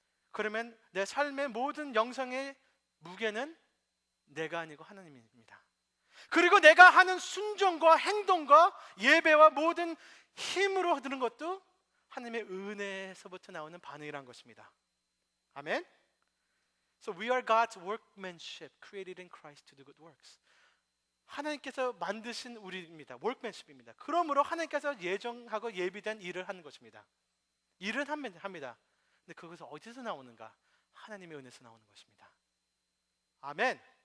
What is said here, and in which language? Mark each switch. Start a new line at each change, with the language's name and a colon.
Korean: 그러면 내 삶의 모든 영성의 무게는 내가 아니고 하나님입니다. 그리고 내가 하는 순종과 행동과 예배와 모든 힘으로 드는 것도 하나님의 은혜에서부터 나오는 반응이란 것입니다. 아멘.
English: So we are God's workmanship created in Christ to do good works.
Korean: 하나님께서 만드신 우리입니다. workmanship입니다. 그러므로 하나님께서 예정하고 예비된 일을 하는 것입니다. 일은 합니다. 근데 그것은 어디서 나오는가? 하나님의 은혜에서 나오는 것입니다. 아멘.